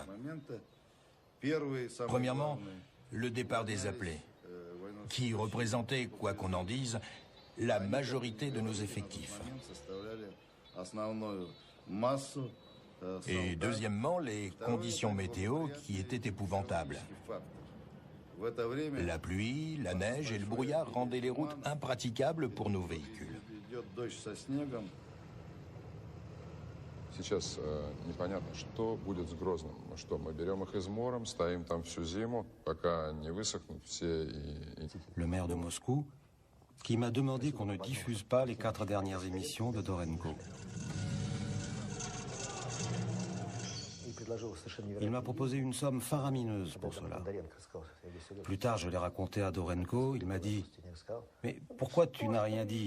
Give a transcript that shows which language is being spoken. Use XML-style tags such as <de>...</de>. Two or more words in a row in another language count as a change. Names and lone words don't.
<fr>Premièrement, le départ des appelés, qui représentait, quoi qu'on en dise, la majorité de nos effectifs. Et deuxièmement, les conditions météo qui étaient épouvantables. La pluie, la neige et le brouillard rendaient les routes impraticables pour nos véhicules.</fr> <ru>Сейчас непонятно, что будет с Грозным. Что, мы берем их измором, ставим там всю зиму, пока не высохнут все</ru> <fr>Le maire de Moscou, qui m'a demandé qu'on ne diffuse pas les 4 dernières émissions de Dorenko. Il m'a proposé une somme faramineuse pour cela. Plus tard, je l'ai raconté à Dorenko, il m'a dit « Mais pourquoi tu n'as rien dit?</fr>